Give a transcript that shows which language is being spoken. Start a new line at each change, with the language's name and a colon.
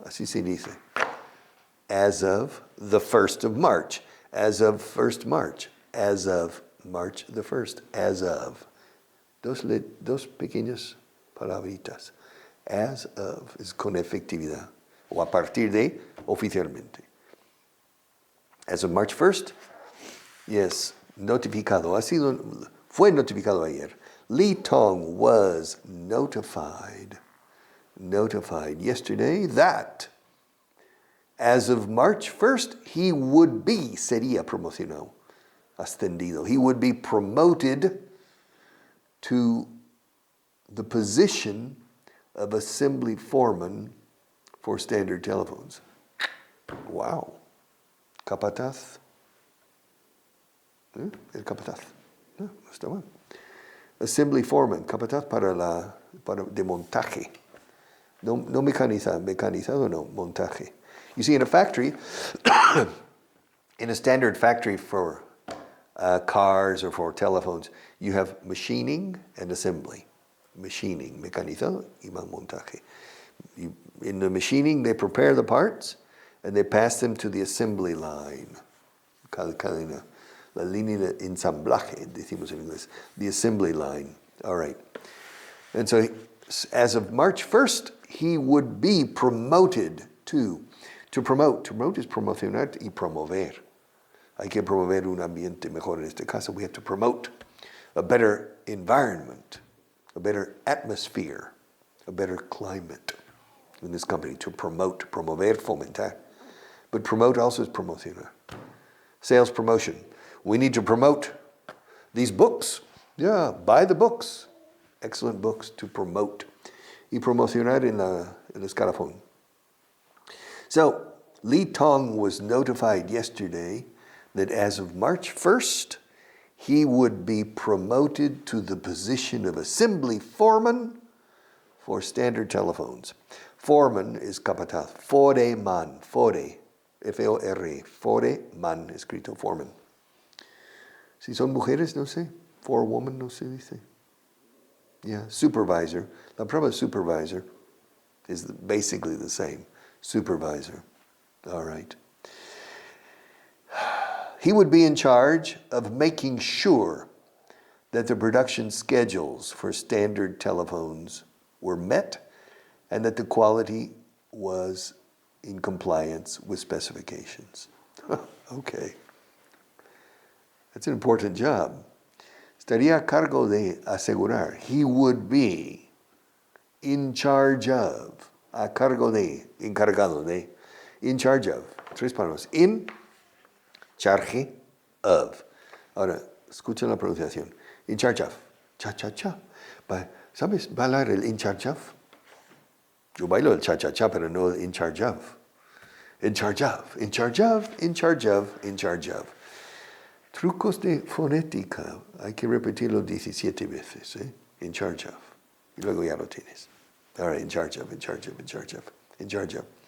Spanish: Así se dice.
English: As of the 1st of March. As of 1st March. As of March the 1st. As of.
Spanish: Dos pequeñas palabritas. As of es con efectividad. O a partir de, oficialmente.
English: As of March 1st, yes, notificado.
Spanish: Fue notificado ayer.
English: Li Tong was notified yesterday that as of March 1st, he would be,
Spanish: sería promocionado, ascendido.
English: He would be promoted to the position of assembly foreman for standard telephones.
Spanish: Wow. Capataz. El capataz. No está mal. Assembly foreman. Capataz para de montaje. No mecanizado no, montaje.
English: You see, in a factory, in a standard factory for cars or for telephones. You have machining and assembly.
Spanish: Machining, mecanizado y montaje.
English: In the machining, they prepare the parts and they pass them to the assembly line.
Spanish: Cadena. La línea de ensamblaje, decimos en inglés.
English: The assembly line. All right. And so as of March 1st, he would be promoted to promote. To promote is
Spanish: promocionar y promover. Hay que promover un ambiente mejor en este caso.
English: We have to promote a better environment, a better atmosphere, a better climate in this company. To promote, promover, fomentar. But promote also is promocionar. Sales promotion. We need to promote these books. Yeah, buy the books. Excellent books to promote.
Spanish: Y promocionar en el escalafón.
English: So, Li Tong was notified yesterday that as of March 1st, he would be promoted to the position of assembly foreman for standard telephones. Foreman is capataz. Foreman. Fore. F-O-R-E.
Spanish: Foreman, escrito foreman. Si son mujeres, no sé. Forewoman, no se dice. Yeah, supervisor. La palabra
English: supervisor is basically the same. Supervisor. All right. He would be in charge of making sure that the production schedules for standard telephones were met and that the quality was in compliance with specifications. Okay. That's an important job.
Spanish: Estaría a cargo de asegurar.
English: He would be in charge of.
Spanish: A cargo de. Encargado de.
English: In charge of.
Spanish: Tres palabras.
English: In charge of.
Spanish: Ahora, escuchen la pronunciación.
English: In charge of.
Spanish: Cha-cha-cha. ¿Sabes bailar el in charge of? Yo bailo el cha-cha-cha, pero no el in charge of.
English: In charge of. In charge of. In charge of. In charge of.
Spanish: Trucos de fonética, hay que repetirlo 17 veces, ¿eh?
English: In charge of.
Spanish: Y luego ya lo tienes.
English: All right, in charge of, in charge of, in charge of, in charge of.